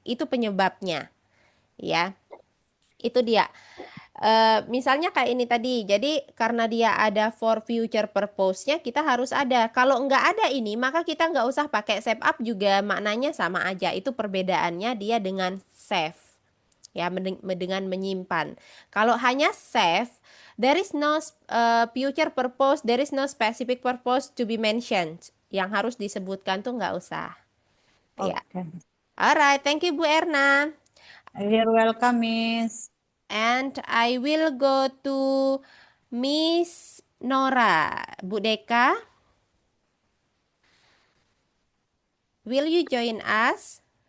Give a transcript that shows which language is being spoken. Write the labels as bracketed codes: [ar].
[id] Itu penyebabnya ya. Itu dia. Misalnya kayak ini tadi, jadi karena dia ada [en] for future purpose- [id] nya, kita harus ada. Kalau nggak ada ini, maka kita nggak usah pakai save up juga maknanya sama aja. Itu perbedaannya dia dengan save, ya, dengan menyimpan. Kalau hanya save, [en] there is no future purpose, there is no specific purpose to be mentioned. [id] Yang harus disebutkan tuh nggak usah. Ya, [en] Okay. alright, thank you Bu Erna. You're welcome, Miss. And I will go to Miss Nora. Bu Deka, will you join us?